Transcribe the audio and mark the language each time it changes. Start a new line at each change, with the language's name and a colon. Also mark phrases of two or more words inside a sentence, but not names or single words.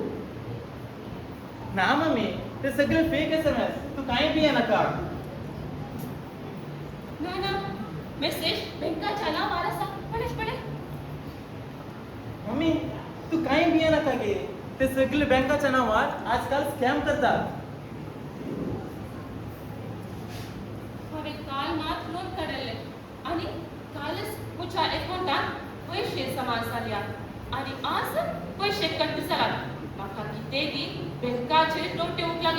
Marathi: ना मम्मी ते सगळे फेक SMS. तू काही बी नका. ना मेसेज बँकाच्या नावावर असा पडेच पडे. मम्मी तू काही बी नका घे. ते सगळे बँकाच्या नावात आजकाल स्कॅम करतात.
Konkani: हांवें काल मात नोंद काडले आणि कालच म्हज्या अकाउंटात पैसे जमा जाल्यात आणि आज पैसे कट जालात. म्हाका कितेंय बँकाचेर नोट येवंक लागला.